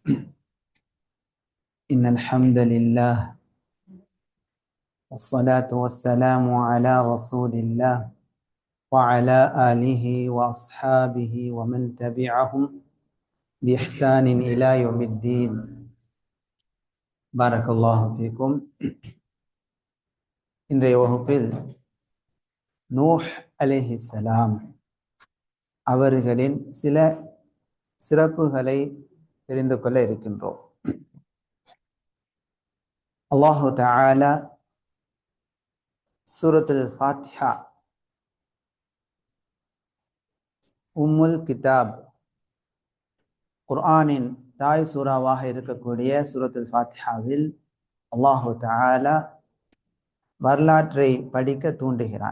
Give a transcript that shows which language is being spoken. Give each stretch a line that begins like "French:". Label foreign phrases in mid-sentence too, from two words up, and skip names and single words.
Arabic: إن الحمد لله والصلاة والسلام على رسول الله وعلى آله وأصحابه ومن تبعهم بإحسان إلى يوم الدين. بارك الله فيكم.
Tamil: இன்றைய வகுப்பில் நூஹ் அலைஹிஸ்ஸலாம் அவர்களின் சில சிறப்புகளை தெரிந்து கொள்ள இருக்கின்றோம்.
Arabic: الله تعالى
Tamil: சூரத்துல் ஃபாத்திஹா
Arabic: أم الكتاب
Tamil: குர்ஆனின் தாய் சூறாவாக இருக்கக்கூடிய சூரத்துல் ஃபாத்திஹாவில்
Arabic: الله تعالى
Tamil: வரலாற்றை படிக்க தூண்டுகிறான்.